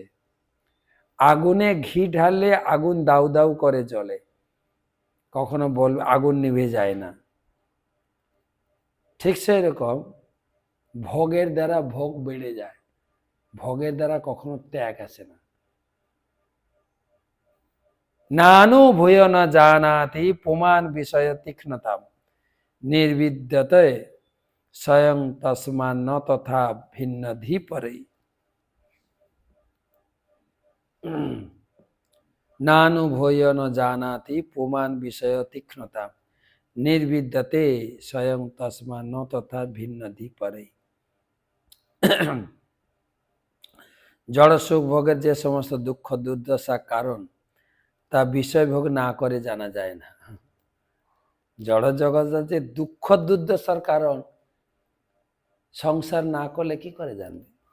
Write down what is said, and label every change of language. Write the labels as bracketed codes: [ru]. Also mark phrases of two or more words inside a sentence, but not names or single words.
[bn] আগুনে ঘি ঢাললে আগুন দাউ দাউ করে জ্বলে, কখনো বলবে আগুন নিভে যায় না। ঠিক সেই রকম ভোগের দ্বারা ভোগ বেড়ে যায়, ভোগের দ্বারা কখনো ত্যাগ আসে না। [sa] নানু ভূয় না জানাতি পুমান বিষয় তীক্ষ্ণতাম নির্বিদ্যতে স্বয়ং তসমান ন তথা ভিন্ন ধীপরে। নানুভূয় ন জানাতি পুমান বিষয় তীক্ষ্ণতা নির্বিদ্যতে স্বয়ং তস্মা ন তথা ভিন্নধি পরে। [bn] জড় সুখ ভোগের যে সমস্ত দুঃখ দুর্দশা কারণ তা বিষয় ভোগ না করে জানা যায় না। জড় জগতের যে দুঃখ দুর্দশার কারণ সংসার না করলে কি করে জানবে?